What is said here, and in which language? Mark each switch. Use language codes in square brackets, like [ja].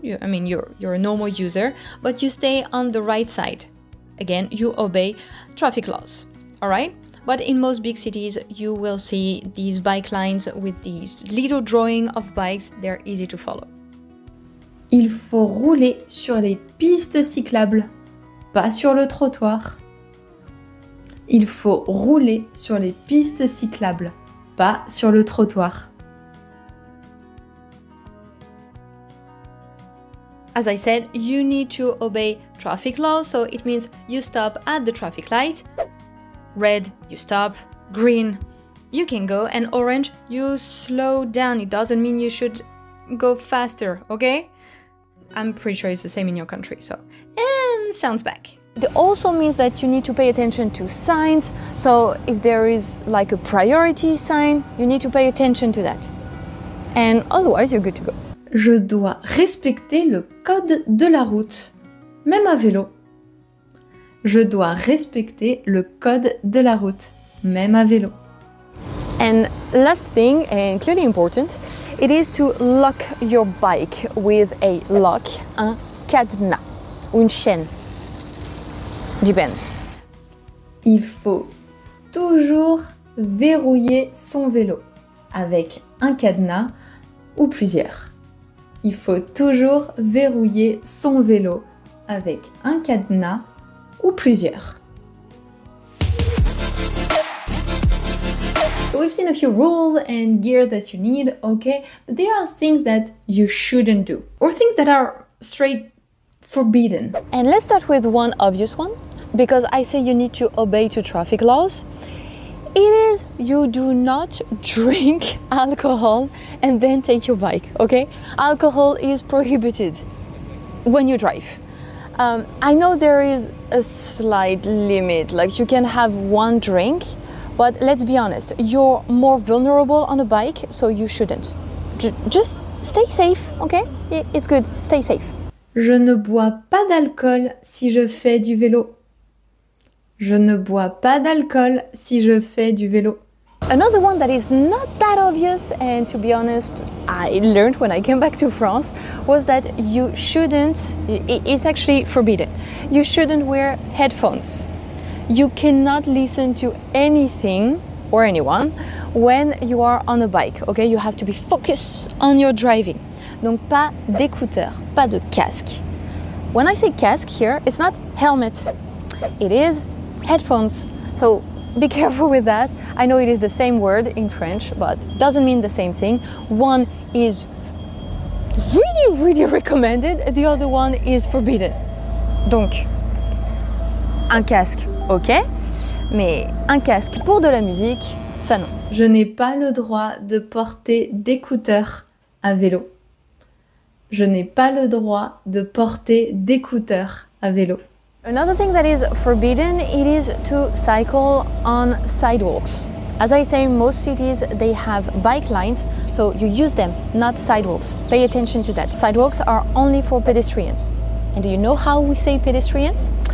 [en] You're a normal user, but you stay on the right side. Again, you obey traffic laws, all right? But in most big cities, you will see these bike lines with these little drawing of bikes. They're easy to follow. [fr] Il faut rouler sur les pistes cyclables, pas sur le trottoir. Il faut rouler sur les pistes cyclables, pas sur le trottoir. [en] As I said, you need to obey traffic laws, so it means you stop at the traffic light. Red, you stop. Green, you can go. And orange, you slow down. It doesn't mean you should go faster, okay? I'm pretty sure it's the same in your country, so. And sounds back. It also means that you need to pay attention to signs. So if there is like a priority sign, you need to pay attention to that. And otherwise, you're good to go. [fr] Je dois respecter le code de la route, même à vélo. Je dois respecter le code de la route, même à vélo. [en] And last thing, and clearly important, it is to lock your bike with a lock, [fr] un cadenas, ou une chaîne. [en] Depends. [fr] Il faut toujours verrouiller son vélo avec un cadenas ou plusieurs. Il faut toujours verrouiller son vélo avec un cadenas ou plusieurs. [en] We've seen a few rules and gear that you need, okay? But there are things that you shouldn't do, or things that are straight forbidden. And let's start with one obvious one, because I say you need to obey to traffic laws. It is you do not drink alcohol and then take your bike, okay? Alcohol is prohibited when you drive. I know there is a slight limit, like you can have one drink, but let's be honest, you're more vulnerable on a bike, so you shouldn't. Just stay safe, okay? It's good, stay safe. [fr] Je ne bois pas d'alcool si je fais du vélo. Je ne bois pas d'alcool si je fais du vélo. [en] Another one that is not that obvious, and to be honest, I learned when I came back to France, was that you shouldn't, it's actually forbidden, you shouldn't wear headphones. You cannot listen to anything or anyone when you are on a bike, okay? You have to be focused on your driving. [fr] Donc pas d'écouteurs, pas de casque. [en] When I say casque here, it's not helmet, it is headphones. So be careful with that. I know it is the same word in French, but doesn't mean the same thing. One is really recommended, the other one is forbidden. [fr] Donc, un casque, ok, mais un casque pour de la musique, ça non. Je n'ai pas le droit de porter d'écouteurs à vélo. Je n'ai pas le droit de porter d'écouteurs à vélo. [en] Another thing that is forbidden, it is to cycle on sidewalks. As I say, most cities, they have bike lines, so you use them, not sidewalks. Pay attention to that. Sidewalks are only for pedestrians. And do you know how we say pedestrians?